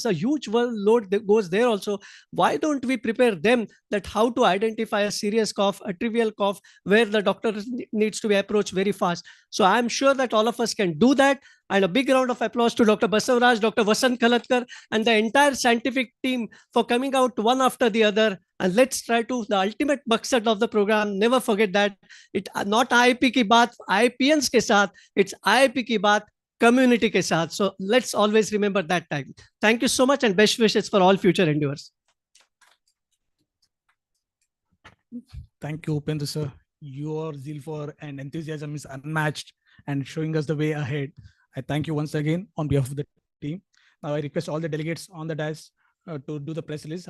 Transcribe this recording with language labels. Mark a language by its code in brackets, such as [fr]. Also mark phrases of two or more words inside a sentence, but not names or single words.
[en] A huge load that goes there also. Why don't we prepare them that how to identify a serious cough, a trivial cough, where the doctor needs to be approached very fast. So I'm sure that all of us can do that. And a big round of applause to Dr. Basavaraj, Dr. Vasant Kalatkar, and the entire scientific team for coming out one after the other. And let's try to, the ultimate maqsad of the program, never forget that it not [hi] IAP ki baat, IAPians ke saath, [en] it's [hi] IAP ki baat, community ke saath. [en] So let's always remember that time. Thank you so much and best wishes for all future endeavors. Thank you, Upendra sir. Your zeal for and enthusiasm is unmatched and showing us the way ahead. I thank you once again on behalf of the team. Now I request all the delegates on the dais to do the press release.